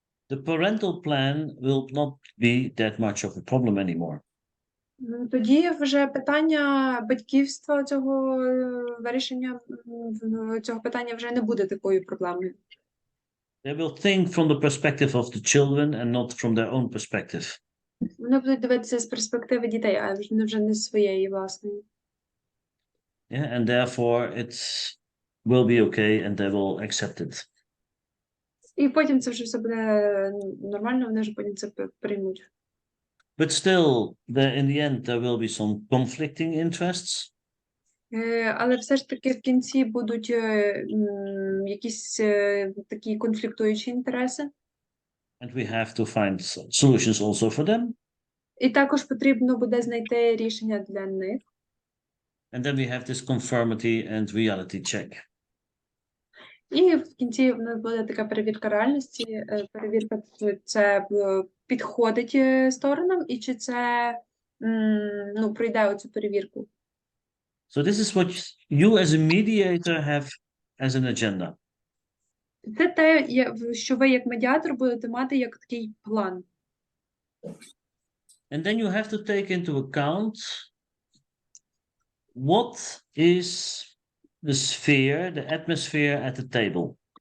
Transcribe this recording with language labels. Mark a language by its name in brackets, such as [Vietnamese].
[English] the parental plan will not be that much of a problem anymore. [Ukrainian] тоді вже питання батьківства цього вирішення цього питання вже не буде такою проблемою. [English] They will think from the perspective of the children and not from their own perspective. [Ukrainian] Вони будуть дивитися з перспективи дітей, а вже не своєї власної. [English] Yeah, and therefore it will be okay and they will accept it. [Ukrainian] І потім це вже все буде нормально, вони вже потім це приймуть. [English] But still, in the end, there will be some conflicting interests. [Ukrainian] Але все ж таки в кінці будуть якісь такі конфліктуючі інтереси. [English] And we have to find solutions also for them. [Ukrainian] І також потрібно буде знайти рішення для них. [English] And then we have this conformity and reality check. [Ukrainian] І в кінці в нас буде така перевірка реальності, перевірка, чи це підходить сторонам, і чи це пройде оцю перевірку. [English] So this is what you as a mediator have as an agenda. [Ukrainian] Це те, що ви як медіатор будете мати як такий план. [English] And then you have to take into account what is the sphere, the atmosphere at the table.